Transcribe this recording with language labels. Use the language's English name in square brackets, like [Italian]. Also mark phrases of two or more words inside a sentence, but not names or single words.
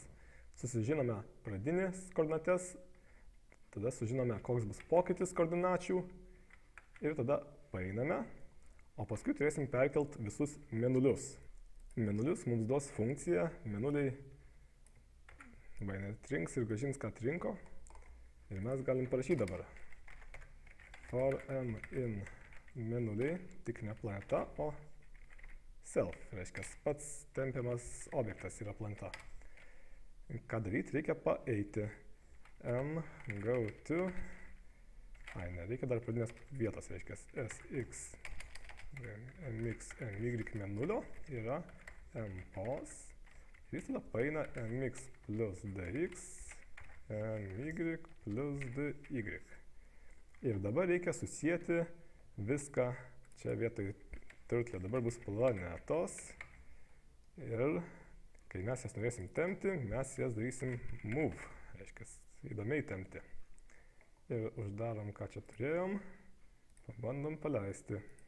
[Lithuanian] Susižinome pradinės koordinates, tada sužinome, koks bus pokytis koordinačių ir tada paeiname. O paskui turėsim perkelt visus menulius. Menulius mums duos funkciją, menuliai trinks ir grąžins, ką trinko. Ir mes galim parašyti dabar. [English] For m in [Lithuanian] menuliai, tik ne planeta, o self. Reiškia, pats tempiamas objektas yra planeta. Ką daryti? Reikia paeiti. [English] M go to. [Lithuanian] Nereikia dar pradinės vietos, reiškia, sx. mx my menulio yra mpos ir jis tada paeina mx plus dx my plus dy. Ir dabar reikia susijęti viską čia vietoj turtle. Dabar bus planetos ir kai mes jas norėsim tempti, mes jas darysim move, reiškia įdomiai tempti. Ir uždarom, ką čia turėjom, pabandom paleisti.